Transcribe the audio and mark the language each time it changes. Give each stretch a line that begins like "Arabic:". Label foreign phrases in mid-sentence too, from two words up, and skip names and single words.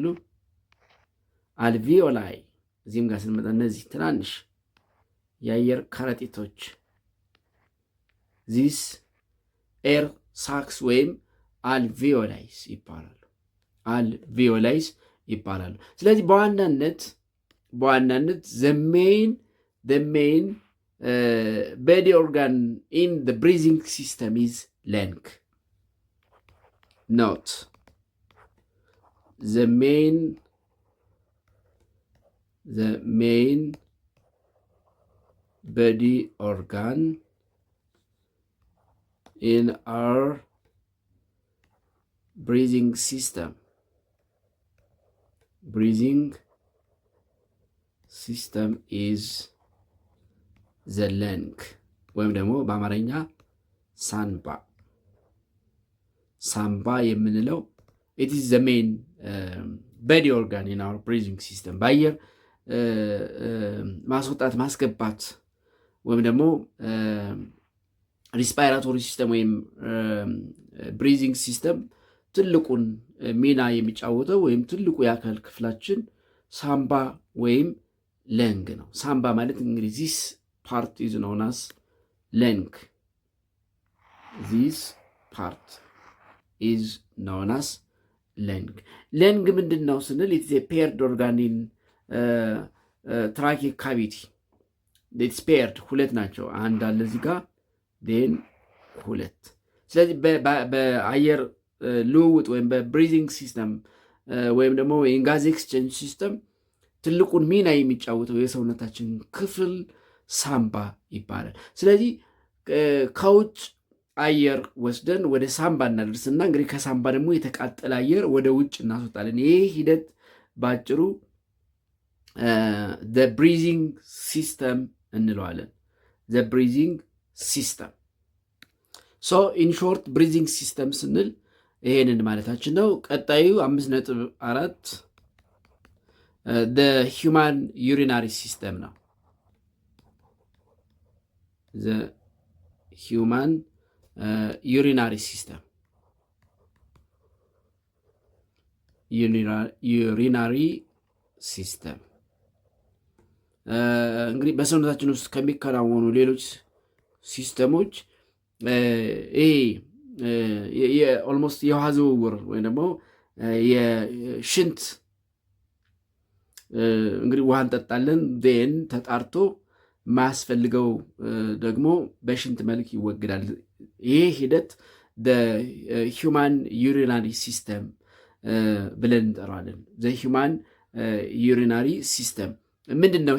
Amharic: አልቪዮላይ። እዚህም ጋር ስንመጣ እነዚህ ትናንሽ የአየር ከረጢቶች
English: these air sacs
Amharic: ወይም አልቪዮላይስ ይባላሉ። ስለዚህ በዋናነት
English: the main body organ in the breathing system is lung. Note, the main body organ in our breathing system is the lung,
Amharic: ወይም ደግሞ በአማርኛ ሳምባ የምንለው
English: it is the main body organ in our breathing system።
Amharic: በአየር ማስወጣት ማስገባት ወይም ደግሞ
English: respiratory system
Amharic: ወይም
English: breathing system
Amharic: ትልቁን ሚና የሚጫወተው ወይም ትልቁ የአካል ክፍላችን ሳምባ ወይም ለንግ ነው። ሳምባ ማለት እንግዲህ
English: this part is known as lung. ለንግ ምንድን ነው ስንል it's a paired organ in tracheal cavity. it's paired
Amharic: ሁለት ናቸው። አንድ አለ እዚህ ጋር then ሁለት። ስለዚህ በአየር ልውውጥ ወይም
English: በbreathing system
Amharic: ወይም ደግሞ የጋዝ
English: exchange system
Amharic: ትልቁን ሚና የሚጫወተው የሰውነታችን ክፍል ሳምባ ይባላል። ስለዚህ ከውጭ አየር ወስደን ወደ ሳምባ እናደርስና እንግዲህ ከሳምባ ደግሞ የተቃጠለ አየር ወደ ውጭ እናስወጣለን። ይህ ሂደት ባጭሩ
English: the breathing system እንለዋለን። the breathing system so in short breathing system
Amharic: ስንል ይሄንን ማለታችን ነው። ቀጣዩ
English: 5.4 the human urinary system ነው። the human urinary system urinary system
Amharic: እንግዲህ በሰውነታችን ውስጥ ከሚከናወኑ ሌሎች ሲስተሞች ኦልሞስት የውሃ ዝውውር ወይም ደግሞ የሽንት እንግዲህ ውሃ እንጠጣለን ን ተጣርቶ ማያስፈልገው ደግሞ በሽንት መልክ ይወገዳል። ይህ ሂደት
English: human urinary system
Amharic: ብለን እንጠራዋለን።
English: human urinary system
Amharic: ምንድን ነው?